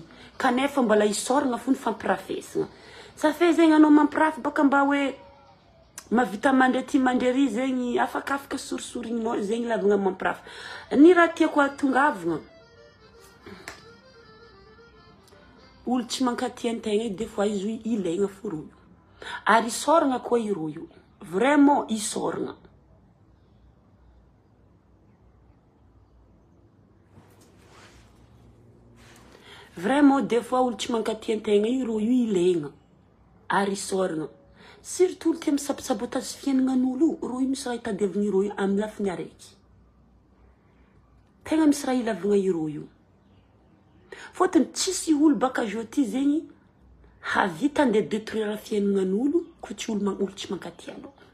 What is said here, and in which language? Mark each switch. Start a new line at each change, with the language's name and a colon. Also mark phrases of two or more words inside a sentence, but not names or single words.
Malagasy: Kanefa mbala isoragna fo ny fampirafesana. Sa fe zegny anao mampirafy baka mba hoe mavita mandre ty mandre ry zegny afaka sorisorinao zegny lavagna mampirafy. Ny raha tiako atongavagna olo tsy mankatia antegna
French: des fois
Malagasy: izo ilaigna fo ro. Ary isoragna koa iro io. Vraiment isoragna.
French: Vraiment des fois
Malagasy: olo tsy mankatia antegna iro io ilaigna. Ary isoragna. Surtout olo tia misabosabotage fiaignan'olo ro io misy raha itadiavagna iro io amin'ny lafiny araiky. Tegna misy raha ilavagna iro io. Fôtony tsisy olo baka joti zegny havita ande détruire fiaignan'olo ko tsy olo tsy mankatia anao.